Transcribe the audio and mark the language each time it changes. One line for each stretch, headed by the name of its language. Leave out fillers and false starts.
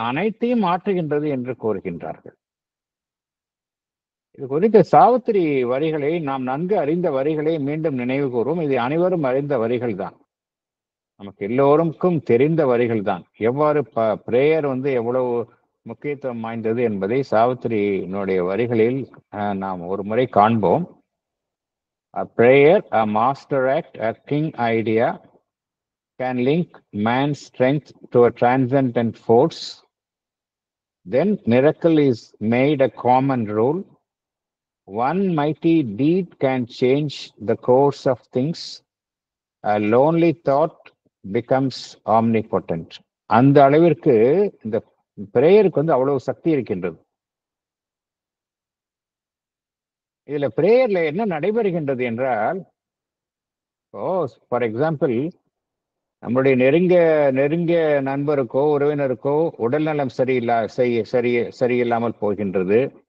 Tamil: அனைத்தையும் மாற்றுகின்றது என்று கூறுகின்றார்கள். இது குறித்த சாவித்திரி வரிகளை நாம் நன்கு அறிந்த வரிகளை மீண்டும் நினைவு கூறுவோம். இது அனைவரும் அறிந்த வரிகள் தான், நமக்கு எல்லோருக்கும் தெரிந்த வரிகள் தான். எவ்வாறு பிரேயர் எவ்வளவு முக்கியத்துவம் வாய்ந்தது என்பதை சாவித்திரியினுடைய வரிகளில் நாம் ஒரு முறை காண்போம்.
English: A prayer, a master act, a king idea can link man's strength to a transcendent force. Then miracle is made a common rule. One mighty deed can change the course of things. A lonely thought becomes omnipotent.
Tamil: அந்த அளவிற்கு இந்த பிரேயருக்கு அவ்வளவு சக்தி இருக்கின்றது. இதுல பிரேயர்ல என்ன நடைபெறுகின்றது என்றால், for example, நம்முடைய நெருங்கிய நண்பருக்கோ உறவினருக்கோ உடல்நலம் சரியில்லாமல் போகின்றது.